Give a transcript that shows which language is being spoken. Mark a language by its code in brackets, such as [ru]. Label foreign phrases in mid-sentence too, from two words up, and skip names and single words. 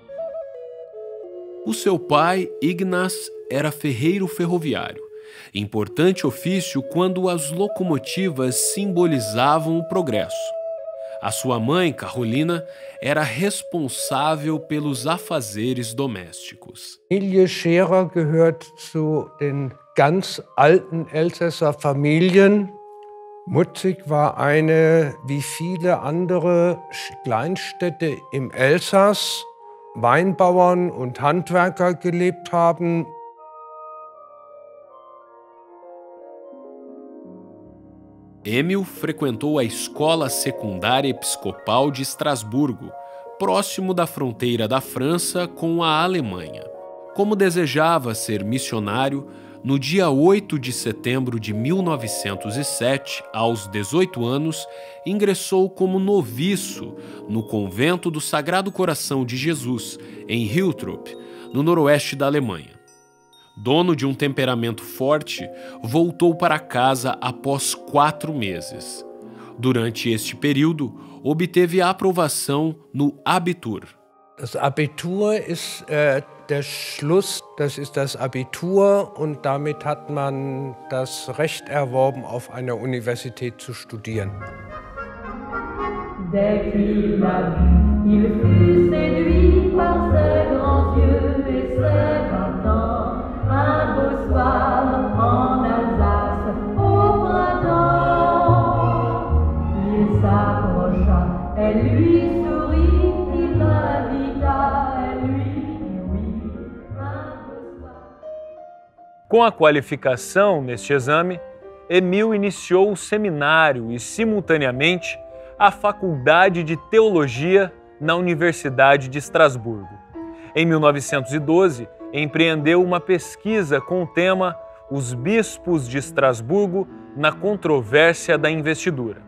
[pt] O seu pai, Ignaz, era ferreiro ferroviário, importante ofício quando as locomotivas simbolizavam o progresso. A sua mãe, Carolina, era responsável pelos afazeres domésticos. [de] Die Familie Scherer gehört zu den ganz alten Elsässer Familien. Mutzig war eine, wie viele andere Kleinstädte im Elsass, Weinbauern und Handwerker gelebt haben. [pt] Emil frequentou a Escola Secundária Episcopal de Estrasburgo, próximo da fronteira da França com a Alemanha. Como desejava ser missionário, no dia 8 de setembro de 1907, aos 18 anos, ingressou como noviço no convento do Sagrado Coração de Jesus, em Hiltrop, no noroeste da Alemanha. Dono de um temperamento forte, voltou para casa após 4 meses. Durante este período, obteve a aprovação no Abitur. [de] Das Abitur ist der Schluss, das ist das Abitur und damit hat man das Recht erworben, auf einer Universität zu studieren. [fr] Dès qu'il l'a vu, il fut séduit par ses grands yeux et ses 20 ans. Un beau soir en Alsace au printemps, il s'approcha, elle lui sourit, il l'invita, elle lui dit oui. Un beau soir. [pt] Com a qualificação neste exame, Emil iniciou o seminário e, simultaneamente, a Faculdade de Teologia na Universidade de Estrasburgo. Em 1912, empreendeu uma pesquisa com o tema Os Bispos de Estrasburgo na Controvérsia da Investidura.